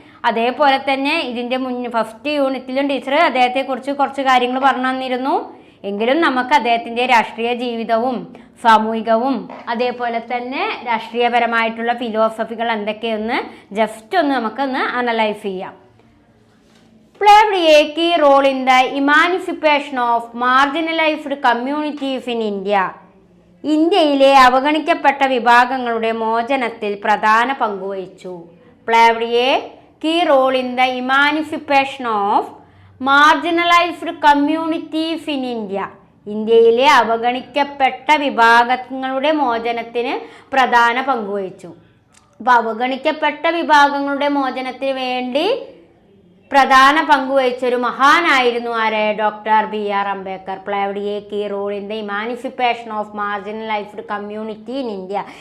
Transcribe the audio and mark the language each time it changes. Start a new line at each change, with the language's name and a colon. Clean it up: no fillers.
Malayalam: അതേപോലെ തന്നെ ഇതിൻ്റെ ഫസ്റ്റ് യൂണിറ്റിലും ടീച്ചർ അദ്ദേഹത്തെക്കുറിച്ച് കുറച്ച് കാര്യങ്ങൾ പറഞ്ഞു തന്നിരുന്നു. എങ്കിലും നമുക്ക് അദ്ദേഹത്തിൻ്റെ രാഷ്ട്രീയ ജീവിതവും സാമൂഹികവും അതേപോലെ തന്നെ രാഷ്ട്രീയപരമായിട്ടുള്ള ഫിലോസഫികൾ എന്തൊക്കെയൊന്ന് ജസ്റ്റ് ഒന്ന് നമുക്കൊന്ന് അനലൈസ് ചെയ്യാം.
English: played a key role in the emancipation of marginalized communities in India.
Malayalam: ഇന്ത്യയിലെ അവഗണിക്കപ്പെട്ട വിഭാഗങ്ങളുടെ മോചനത്തിൽ പ്രധാന പങ്കുവഹിച്ചു.
English: played a key role in the emancipation of marginalized communities in India.
Malayalam: ഇന്ത്യയിലെ അവഗണിക്കപ്പെട്ട വിഭാഗങ്ങളുടെ മോചനത്തിന് പ്രധാന പങ്കുവഹിച്ചു. അപ്പോൾ അവഗണിക്കപ്പെട്ട വിഭാഗങ്ങളുടെ മോചനത്തിന് വേണ്ടി പ്രധാന പങ്കുവഹിച്ചൊരു മഹാനായിരുന്നു ആര്?
English: Doctor BR Ambedkar. Played a key role in the emancipation of marginalised community in India.